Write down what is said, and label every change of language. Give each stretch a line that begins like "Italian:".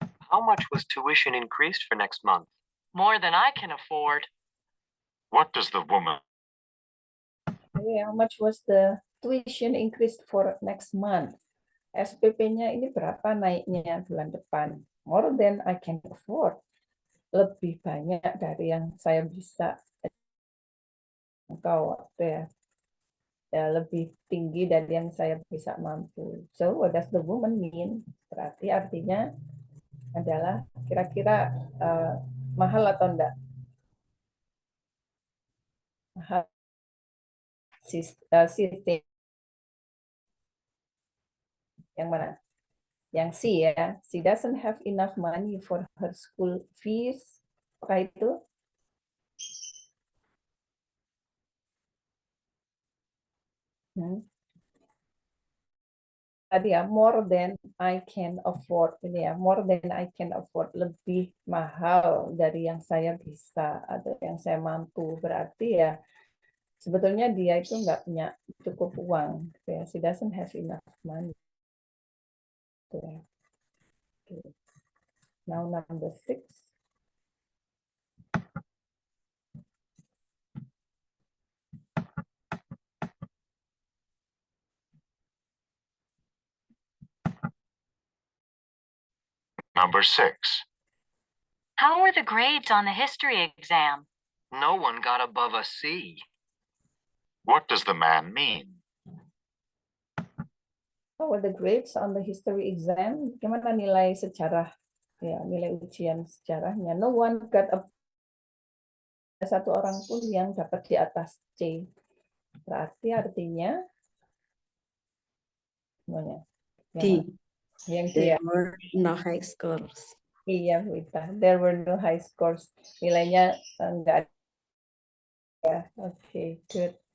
English: How much was tuition increased for next month? More than I can afford. What does the woman? How much was the tuition increased for next month?
Indonesian: SPP-nya ini berapa naiknya bulan depan?
English: More than I can afford.
Indonesian: Lebih banyak dari yang saya bisa. Atau ya, lebih tinggi dari yang saya bisa mampu.
English: So what does the woman mean?
Indonesian: Berarti artinya adalah kira-kira mahal atau enggak? Mahal. Sistem. Yang mana? Yang C ya.
English: She doesn't have enough money for her school fees.
Indonesian: Apakah itu? tadi ya,
English: more than I can afford.
Indonesian: Ini ya,
English: more than I can afford.
Indonesian: Lebih mahal dari yang saya bisa atau yang saya mampu. Berarti ya, sebetulnya dia itu nggak punya cukup uang.
English: Ya, she doesn't have enough money. Ya. Okay. Now number 6. Number 6. How were the grades on the history exam? No one got above a C. What does the man mean? How were the grades on the history exam?
Indonesian: Gimana nilai sejarah? Ya, nilai ujian sejarahnya.
English: No one got
Indonesian: a satu orang pun yang dapat di atas C. Berarti artinya semuanya. D. Yang
English: There
Indonesian: dia.
English: were no high scores.
Indonesian: Iya, Wita.
English: There were no high scores.
Indonesian: Nilainya enggak ada. Ya, oke, good.